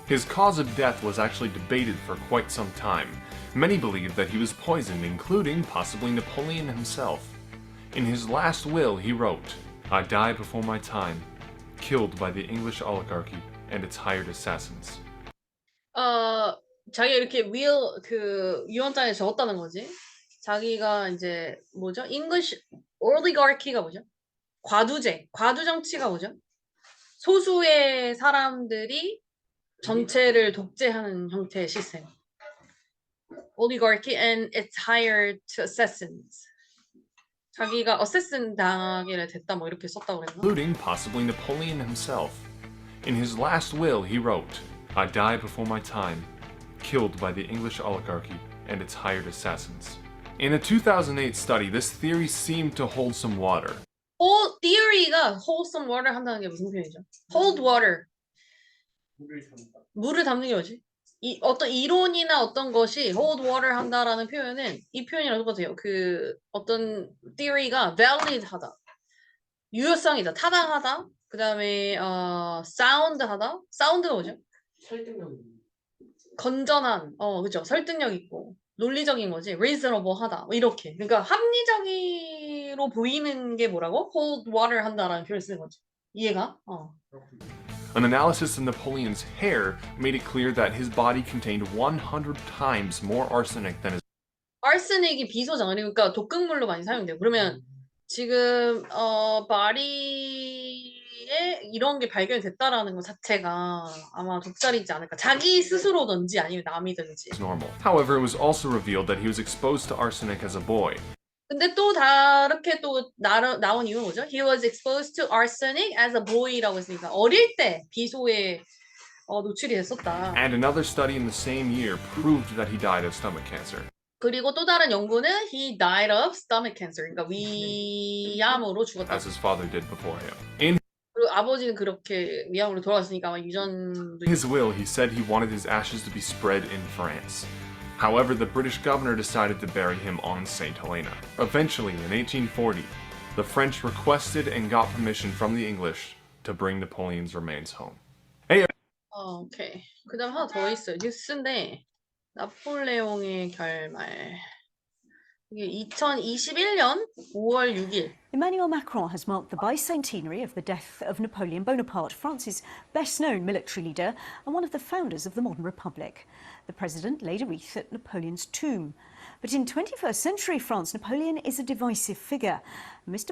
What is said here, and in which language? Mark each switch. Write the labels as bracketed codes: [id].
[en] His cause of death was actually debated for quite some time. Many believe that he was poisoned, including possibly Napoleon himself. In his last will, he wrote, I die before my time, killed by the English oligarchy and its hired assassins. [ko] 자기가 이렇게 유언장에 적었다는 거지. 자기가 이제 뭐죠? [en] English oligarchy [ko] 가 뭐죠? 과두 정치가 뭐죠? 소수의 사람들이 전체를 독재하는 형태의 시스템. [en] Oligarchy and its hired assassins. [ko] 자기가 assassin 당하게 됐다 뭐 이렇게 썼다고 그랬나? [en] Including possibly Napoleon himself. In his last will, he wrote, I die before my time, killed by the English oligarchy and its hired assassins. In a 2008 study, this theory seemed to hold some water. [ko] theory가 [en] hold some water [ko] 한다는 게 무슨 표현이죠? [en] hold water. [ko] 물을 담는 게 뭐지? 어떤 이론이나 어떤 것이 [en] hold water [ko] 한다라는 표현은 이 표현이랑 똑같아요. 어떤 theory가 valid하다, 유효성이다, 타당하다. 그 다음에 sound하다. sound가 뭐죠? 설득력. 건전한, 그죠? 설득력 있고 논리적인 거지. reasonable하다. 뭐 이렇게. 그러니까 합리적으로 보이는 게 뭐라고? [en] hold water [ko] 한다라는 표현을 쓰는 거지. 이해가? [en] An analysis of Napoleon's hair made it clear that his body contained 100 times more arsenic than his [ko] arsenic이 비소장, 그러니까 독극물로 많이 사용돼요. 그러면 지금 바리에 이런 게 발견됐다라는 것 자체가 아마 독살이지 않을까. 자기 스스로든지 아니면 남이든지. [en] normal. However, it was also revealed that he was exposed to arsenic as a boy. [ko] 근데 또 다르게 또 나온 이유는 뭐죠? [en] He was exposed to arsenic as a boy [ko] 라고 했으니까 어릴 때 비소에 노출이 됐었다. [en] And another study in the same year proved that he died of stomach cancer. [ko] 그리고 또 다른 연구는 [en] he died of stomach cancer. [ko] 그러니까 위암으로 죽었다. [en] As his father did before him. In [ko] 그리고 아버지는 그렇게 위암으로 돌아갔으니까 아마 유전도. [en] his will, he said he wanted his ashes to be spread in France. However, the British governor decided to bury him on St. Helena. Eventually, in 1840, the French requested and got permission from the English to bring Napoleon's remains home. [ko] 오케이. 그다음 하나 더 있어요. 뉴스인데 나폴레옹의 결말. 이게 2021년 5월 6일. [en] Emmanuel Macron has marked the bicentenary of the death of Napoleon Bonaparte, France's best-known military leader and one of the founders of the modern republic. The president laid a wreath at Napoleon's tomb. But in 21st century France, Napoleon is a divisive figure. Mr.